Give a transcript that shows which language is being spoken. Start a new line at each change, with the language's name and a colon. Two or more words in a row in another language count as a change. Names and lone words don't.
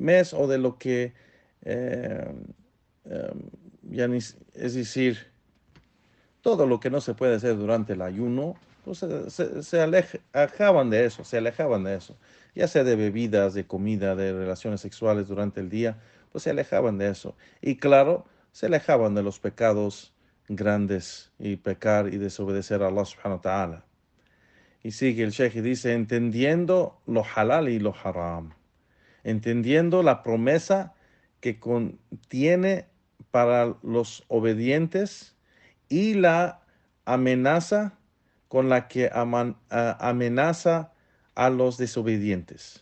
Spanish: mes o de lo que, eh, eh, es decir, todo lo que no se puede hacer durante el ayuno, pues se alejaban de eso, se alejaban de eso, ya sea de bebidas, de comida, de relaciones sexuales durante el día, pues se alejaban de eso. Y claro, se alejaban de los pecados grandes y pecar y desobedecer a
Arabic: الله سبحانه وتعالى.
Spanish: Y sigue el Sheikh y dice, entendiendo lo halal y lo haram, entendiendo la promesa que contiene para los obedientes y la amenaza con la que amenaza a los desobedientes.